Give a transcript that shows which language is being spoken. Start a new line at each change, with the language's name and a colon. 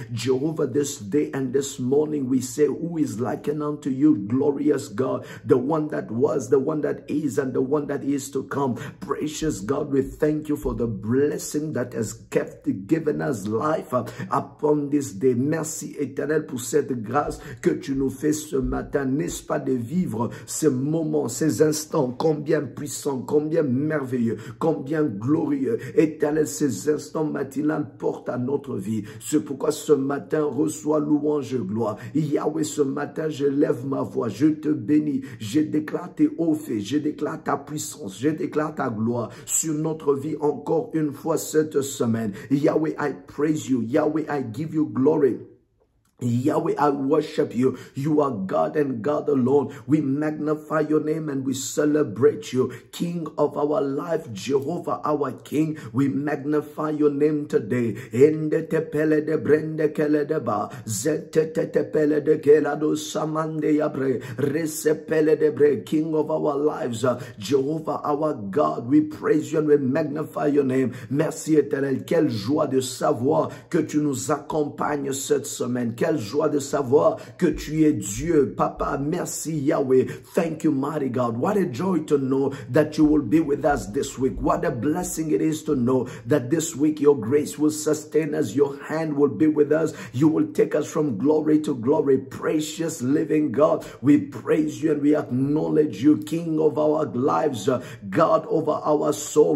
English: Jehovah, this day and this morning we say, who is likened unto You, glorious God, the one that was, the one that is, and the one that is to come. Precious God, we thank You for the blessing that has given us life upon this day.
French: Merci éternel pour cette grâce que Tu nous fais ce matin, n'est-ce pas, de vivre ces moments, ces instants, combien puissants, combien merveilleux, combien glorieux. Éternel, ces instants matinaux portent à notre vie. C'est pourquoi ce matin, reçois louange et gloire. Yahweh, ce matin, je lève ma voix, je te bénis, je déclare Tes hauts faits, je déclare Ta puissance, je déclare Ta gloire sur notre vie encore une fois cette semaine.
English: Yahweh, I praise You. Yahweh, I give You glory. Yahweh, I worship you. You are God and God alone. We magnify your name and we celebrate you. King of our life, Jehovah, our King. We magnify your name today. Ende tepele de brende kele de ba. Zete tepele de kelado samande yabre. Resepele de bre. King of our lives, Jehovah, our God. We praise you and we magnify your name.
French: Merci éternel. Quelle joie de savoir que tu nous accompagnes cette semaine. Quelle joie de savoir que tu es Dieu. Papa, merci Yahweh.
English: Thank you, mighty God. What a joy to know that you will be with us this week. What a blessing it is to know that this week your grace will sustain us. Your hand will be with us. You will take us from glory to glory. Precious living God, we praise you and we acknowledge you, King of our lives, God over our soul.